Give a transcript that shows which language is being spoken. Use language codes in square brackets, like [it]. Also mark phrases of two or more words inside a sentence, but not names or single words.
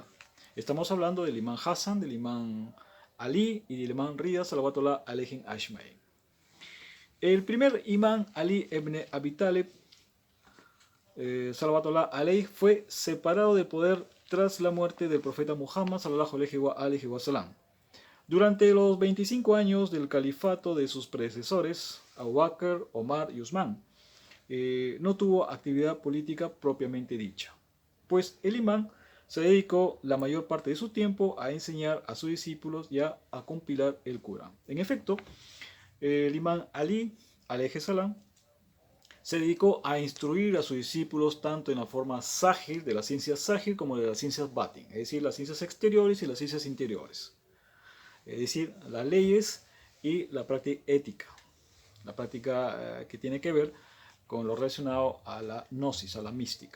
[es] Estamos hablando del imán Hassan, del imán Ali y del imán Rida [ar] صلوات الله عليهم أجمعين. [es] El primer imán Ali ibn Abi Talib [ar] صلوات الله عليه [es] fue separado de poder tras la muerte del profeta Muhammad [ar] صلى الله عليه وسلم. [es] Durante los 25 años del califato de sus predecesores, Abu Bakr, Omar y Usman, no tuvo actividad política propiamente dicha, pues el imán se dedicó la mayor parte de su tiempo a enseñar a sus discípulos y a compilar el Corán. En efecto, el imán Ali, [ar] عليه السلام, [es] se dedicó a instruir a sus discípulos tanto en la forma zahir, de las ciencias zahir, como de las ciencias batin, es decir, las ciencias exteriores y las ciencias interiores. Es decir, las leyes y la práctica ética, la práctica que tiene que ver con lo relacionado a la gnosis, a la mística.